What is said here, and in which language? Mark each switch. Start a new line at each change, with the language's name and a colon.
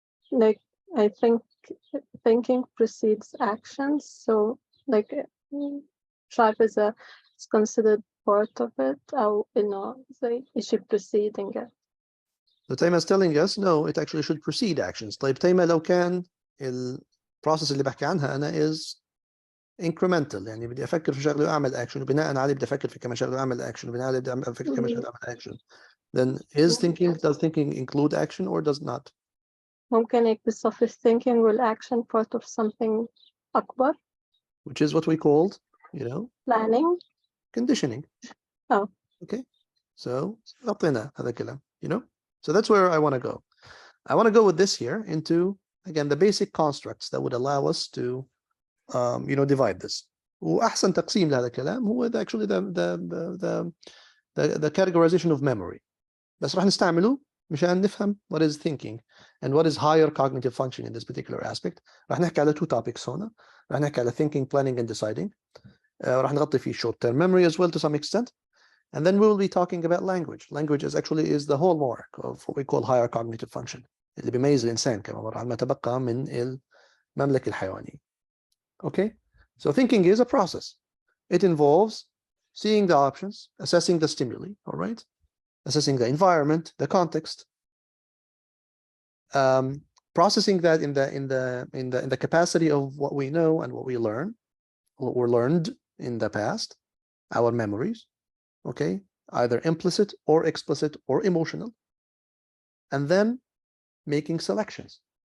English: Like I think thinking precedes actions, so like tribe is considered part of it, or it should preceding it. So Taima is telling us no, it actually should precede actions.
Arabic: طيب Taima لو كان البروسيس اللي بحكي عنها أنا
English: is incremental،
Arabic: يعني بدي أفكر في شغله وأعمل action وبناء عليه بدي أفكر في كمان شغله وأعمل action وبناء عليه بدي أفكر كمان شغله وأعمل action.
English: Then does thinking include action or does not?
Arabic: ممكن يكون
English: surface thinking will action part of something أكبر. Which is what we called, planning. Conditioning. Oh. Okay. So
Arabic: أعطينا هذا الكلام,
English: So that's where I want to go. I want to go with this here into, again, the basic constructs that would allow us to, divide this.
Arabic: وأحسن تقسيم لهذا الكلام هو
English: actually the categorization of memory.
Arabic: بس راح نستعمله مشان نفهم
English: what is thinking and what is higher cognitive function in this particular aspect.
Arabic: راح نحكي على 2 topics هنا. راح نحكي على
English: thinking, planning, and deciding.
Arabic: راح نغطي فيه
English: short-term memory as well to some extent. And then we will be talking about language. Language is the hallmark of what we call higher cognitive function.
Arabic: اللي بيميز الإنسان كما مرة على ما تبقى من المملكة الحيوانية.
English: Okay? So thinking is a process. It involves seeing the options, assessing the stimuli, all right? Assessing the environment, the context, processing that in the capacity of what we know and what we learn, what were learned in the past, our memories, okay, either implicit or explicit or emotional, and then making selections.